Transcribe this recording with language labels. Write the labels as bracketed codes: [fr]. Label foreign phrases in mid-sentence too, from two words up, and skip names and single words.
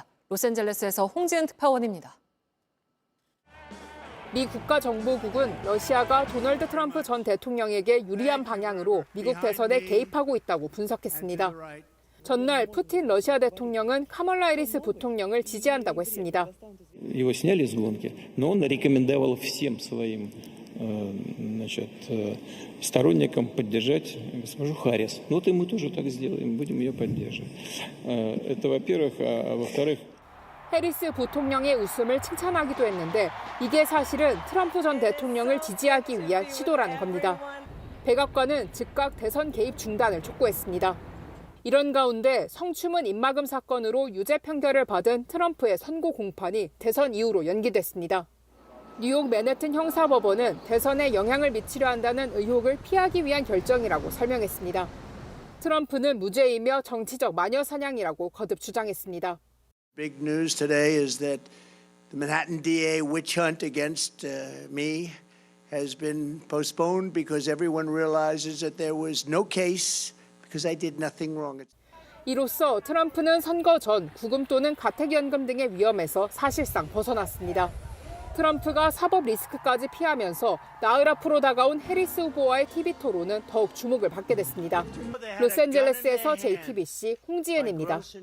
[ko] 로스앤젤레스에서 홍지은 특파원입니다. 미 국가정보국은 러시아가 도널드 트럼프 전 대통령에게 유리한 방향으로 미국 대선에 개입하고 있다고 분석했습니다. 전날 푸틴 러시아 대통령은 카멀라 해리스 부통령을 지지한다고 했습니다. [ru] Его сняли с гонки, но он рекомендовал всем своим сторонникам поддержать госпожу Харрис. Вот и мы тоже так сделаем, будем ее поддерживать. Это во-первых, а во-вторых. [ko] 해리스 부통령의 웃음을 칭찬하기도 했는데 이게 사실은 트럼프 전 대통령을 지지하기 위한 시도라는 겁니다. 백악관은 즉각 대선 개입 중단을 촉구했습니다. 이런 가운데 성추문 입막음 사건으로 유죄 판결을 받은 트럼프의 선고 공판이 대선 이후로 연기됐습니다. 뉴욕 맨해튼 형사법원은 대선에 영향을 미치려 한다는 의혹을 피하기 위한 결정이라고 설명했습니다. 트럼프는 무죄이며 정치적 마녀 사냥이라고 거듭 주장했습니다. [en] Big news today is that The Manhattan DA witch hunt against me has been postponed because everyone realizes that there was no case because I did nothing wrong. [ko] 이로써 트럼프는 선거 전 구금 또는 가택연금 등의 위험에서 사실상 벗어났습니다. 트럼프가 사법 리스크까지 피하면서 나흘 앞으로 다가온 해리스 후보와의 TV 토론은 더욱 주목을 받게 됐습니다. 로스앤젤레스에서 JTBC 홍지은입니다.